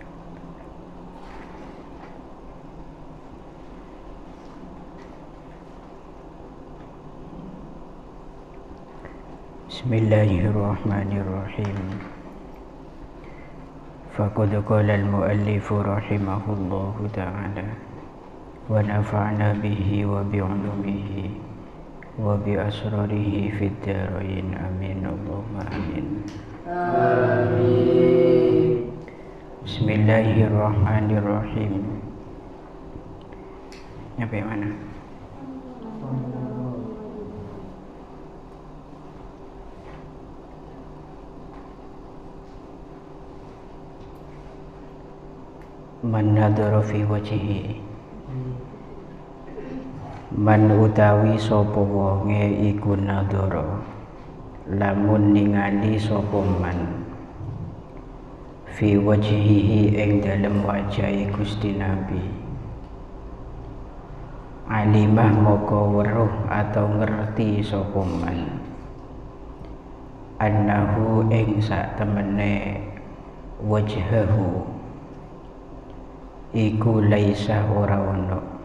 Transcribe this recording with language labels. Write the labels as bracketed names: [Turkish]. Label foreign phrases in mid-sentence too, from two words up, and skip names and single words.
[Arabic] بسم الله الرحمن الرحيم. فقد قال المؤلف رحمه الله تعالى ونفعنا به وبعلومه وبأسراره في الدارين آمين اللهم آمين. Amin. بسم الله الرحمن الرحيم. [Javanese] Nyampe mana? [Arabic] من نظر في وجهه, [Javanese] man utawi sapa wonge iku nadhara lamun ningali sapa [Arabic] من في وجهه [Javanese] ing dalem wajahe Gusti Nabi, alimah moko weruh atau ngerti sapa [Arabic] من أنه [Javanese] ing sak temene wajhahu iku laisa ora ono,